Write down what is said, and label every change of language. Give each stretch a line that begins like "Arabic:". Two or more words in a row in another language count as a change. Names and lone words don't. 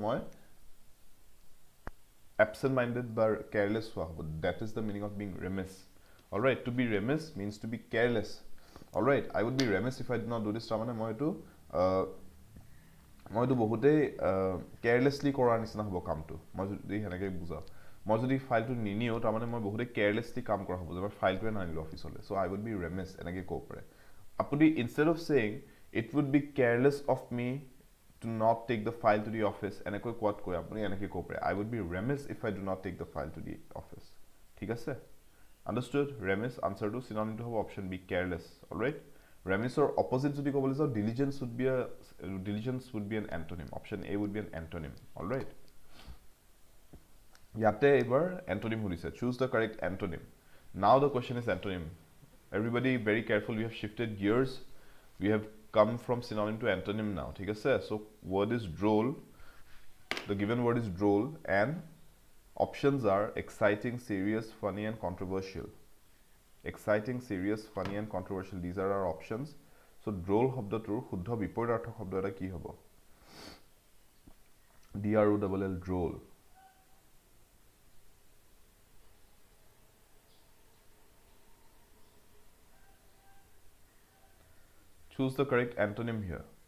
Assamese: মই
English: absent minded
Assamese: বা careless হোৱা হ'ব.
English: That is the meaning of being remiss. All right, to be remiss means to be careless. All right, I would be remiss if I did not do this.
Assamese: তাৰ মানে মই তো বহুতে carelessly কৰাৰ নিচিনা হ'ব কামটো, মই যদি হেনেকে বুজাও, মই যদি ফাইলটো নিনিও তাৰ মানে মই বহুতে carelessly কাম কৰা হ'ব, যে মই ফাইলটোৱে নানিলো অফিচলৈ,
English: so I would be remiss
Assamese: এনেকে ক'ব পাৰে.
English: আপুনি instead of saying it would be careless of me to not take the file to the office,
Assamese: এনেকৈ কোৱাত কৈ আপুনি এনেকে ক'ব পাৰে,
English: I would be remiss if I do not take the file to the office.
Assamese: ঠিক আছে?
English: Understood? Remiss answer to synonym to have option B, careless. All right? Remiss or opposite
Assamese: যদি ক'বলৈ যাও,
English: diligence would be an antonym. Option A would be an antonym. All right?
Assamese: ইয়াতে এবাৰ antonym সুধিছে.
English: Choose the correct antonym. Now the question is antonym. Everybody very careful, we have shifted gears. We have come from synonym to antonym now.
Assamese: ঠিক আছে?
English: So word is droll. The given word is droll and options are exciting, serious, funny and controversial. Exciting, serious, funny and controversial. These are our options. So droll
Assamese: শব্দটোৰ শুদ্ধ বিপৰীতাৰ্থক শব্দ এটা কি হ'ব?
English: DROLL, droll. Choose the correct antonym here.